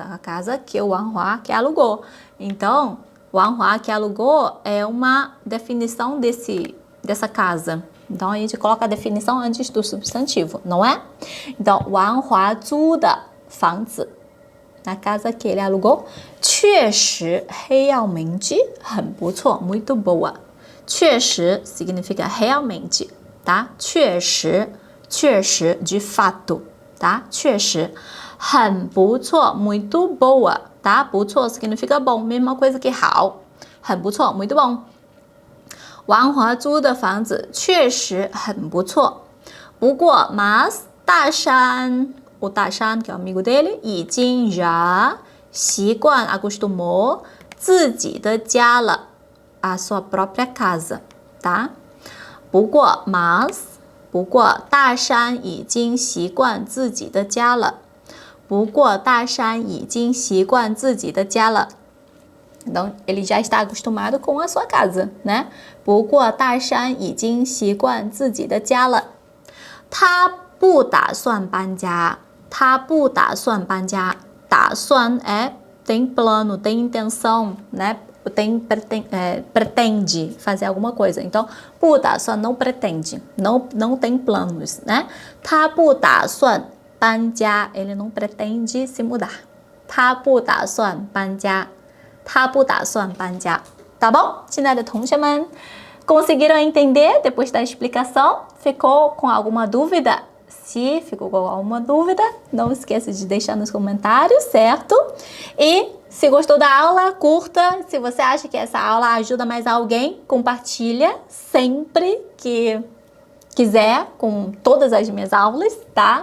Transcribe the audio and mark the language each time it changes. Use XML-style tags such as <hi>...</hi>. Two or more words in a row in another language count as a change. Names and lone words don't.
<pt>A casa que o Wang Hua que alugou. Então, o Wang Hua que alugou é uma definição dessa casa. Então, a gente coloca a definição antes do substantivo, não é? Então, Wang Hua</pt> <zh>zu de 房子</zh> <pt>na casa que ele alugou, 确实 realmente</pt> <zh>很不错</zh> <pt>muito boa. 确实 significa realmente, tá? 确实 de fato, tá?</pt> <zh>确实 很不错</zh> <pt>muito boa, tá? 不错 significa bom, mesma coisa que</pt> <zh>好 很不错</zh> <pt>muito bom.</pt> <zh>王华租的房子确实很不错，不过 mas 大山 o 大山</zh> <pt>que é o amigo dele</pt> <zh>已经 já 习惯 acostumou 自己的家了</zh> <pt>a sua própria casa,</pt> <zh>tá? 不过 mas 不过大山已经习惯自己的家了，不过大山已经习惯自己的家了。</zh> <pt>Então, ele já está acostumado com a sua casa,</pt> <zh>né? 不过大山已经习惯自己的家了。他不打算搬家。他不打算搬家。</zh> <pt>打算 é tem plano, tem intenção, né? Pretende fazer alguma coisa. Então, 不打算 não pretende, não tem planos, né?</pt> <zh>他不打算搬家</zh> <pt>ele não pretende se mudar.</pt> <zh>他不打算搬家。他不打算搬家。Tá bom? 亲爱的同学们</zh> <pt>conseguiram entender depois da explicação? Ficou com alguma dúvida? Se ficou com alguma dúvida, não esqueça de deixar nos comentários, certo? E se gostou da aula, curta. Se você acha que essa aula ajuda mais alguém, compartilha sempre que quiser com todas as minhas aulas, tá?</pt>